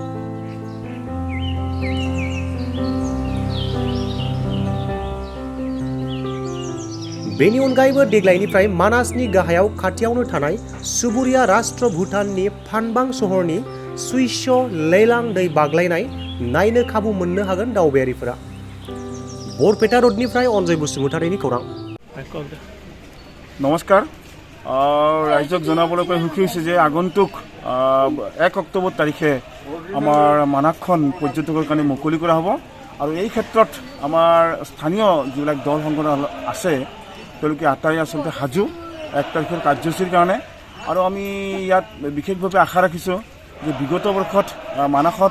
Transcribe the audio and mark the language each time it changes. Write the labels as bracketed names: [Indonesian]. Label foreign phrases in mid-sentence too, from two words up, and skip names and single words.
[Bodo] बेनि अनगायैबो देग्लायनिफ्राय मानासनि गाहायाव खाथियावनो थानाय सुबुरिया राष्ट्र भुटाननि फानबां सहरनि सुइस' लैलां दै बाग्लायनाय नायनो खाबु मोननो हागोन दावबायारिफोरा बरपेटा रोडनिफ्राय अनजय बसुमतारीनि खौरां [Assamese] নমস্কাৰ ৰাইজক जनाबলৈকৈ সুখী হৈছে যে আগন্তুক 1 অক্টোবৰ তাৰিখে আমাৰ মানাসখন পৰ্যটকৰ কাৰণে মুকলি কৰা হ'ব আৰু এই ক্ষেত্ৰত আমাৰ স্থানীয় যিবিলাক দল সংগঠন আছে তেওঁলোকে আটাই আচলতে সাজু 1 তাৰিখৰ কাৰ্যসূচীৰ কাৰণে আৰু আমি ইয়াত বিশেষভাৱে আশা ৰাখিছোঁ যে বিগত বৰ্ষত মানাসত